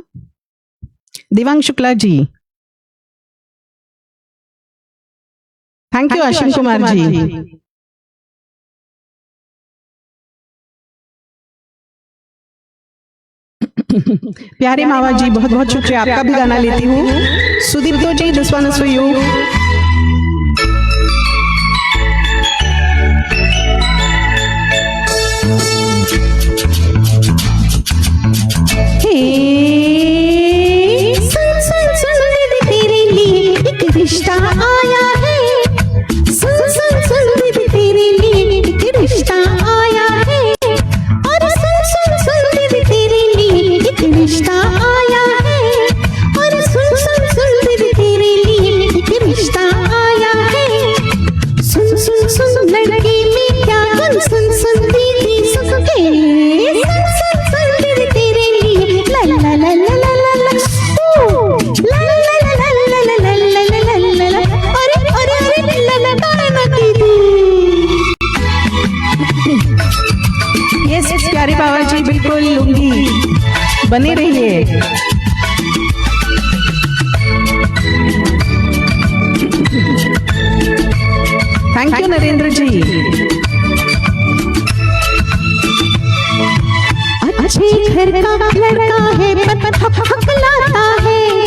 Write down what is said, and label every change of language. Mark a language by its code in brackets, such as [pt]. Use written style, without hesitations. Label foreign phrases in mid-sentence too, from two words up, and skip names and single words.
[hi] देवांग शुक्ला जी, [en] thank you [hi] आशिम कुमार जी। प्यारे मावा जी बहुत बहुत शुक्रिया, आपका भी गाना लेती हूँ। सुदीप्तो जी, [en] this one is for you. [hi] सुन सुन सुन दीदी तेरे लिए एक रिश्ता आया है। सुन सुन सुन दीदी तेरे लिए एक रिश्ता आया है। और सुन सुन सुन दीदी तेरे लिए एक रिश्ता आया है। और सुन सुन सुन दीदी तेरे लिए एक रिश्ता आया है। सुन सुन सुन लड़की में क्या गुन, सुन सुन दीदी सुन के। सुन सुन सुन दीदी तेरे लिए ला ला ला ला ला ला ला ला ला ला ला ला ला ला ला ला ला ला। अरे अरे अरे ला ला ला दीदी। यस प्यारे बाबा जी, बिल्कुल लूंगी, बने रहिए। [en] thank you नरेंद्र जी। [hi] अच्छे घर का लड़का है पर हकलाता है।